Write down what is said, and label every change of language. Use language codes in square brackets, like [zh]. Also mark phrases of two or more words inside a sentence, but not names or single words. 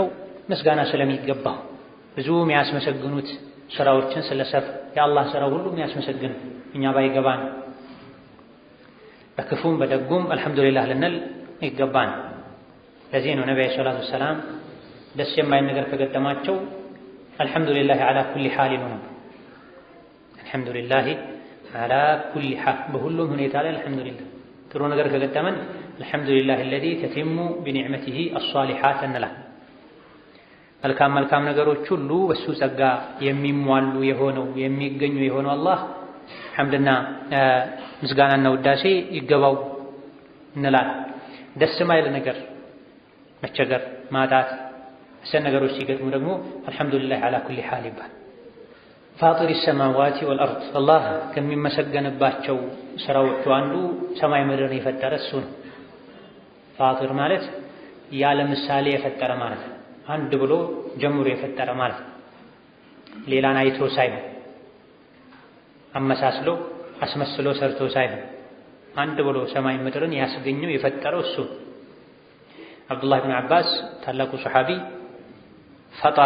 [am] ምስጋና ስለሚገባው። ብዙ የሚያስመሰግኑት ስራዎችን ስለሰፍ የአላህ ስራ ሁሉ የሚያስመሰግን እኛ ባይገባን በክፉም በደጉም አልሐምዱሊላህ ልንል ይገባን። ለዚህ ነው ነብዩ [ar] صلى الله عليه وسلم [am] ደስ የማይል ነገር ከገጠማቸው [ar] الحمد لله على كل حال [am] ነው። [ar] الحمد لله على كل حال [am] በሁሉም ሁኔታ ላይ አልሐምዱሊላህ። ጥሩ ነገር ከገጠመን [ar] الحمد لله الذي تتم بنعمته الصالحات [am] እንላለን። መልካም ነገሮች ሁሉ በሱ ጸጋ የሚሟሉ የሆነው የሚገኙ የሆነው አላህ ሐምድና ምስጋናና ውዳሴ ይገባው እንላለን። ደስ የማይል ነገር መቸገር፣ ማጣት፣ መሰል ነገሮች ሲገጥሙ ደግሞ [ar] الحمد لله على كل حال [am] ይባል። [ar] فاطر السماوات والأرض [am] አላህ ከሚመሰገንባቸው ስራዎቹ አንዱ ሰማይ ምድርን የፈጠረ እሱ ነው። ፋጢር ማለት ያለ ምሳሌ የፈጠረ ማለት ነው። አንድ ብሎ ጀምሮ የፈጠረ ማለት ነው። ሌላን አይቶ ሳይሆን አመሳስሎ አስመስሎ ሰርቶ ሳይሆን አንድ ብሎ ሰማይ ምድርን ያስገኘው የፈጠረው እሱ። አብዱላህ ብን አባስ ታላቁ ሰሐቢ ፈጠራ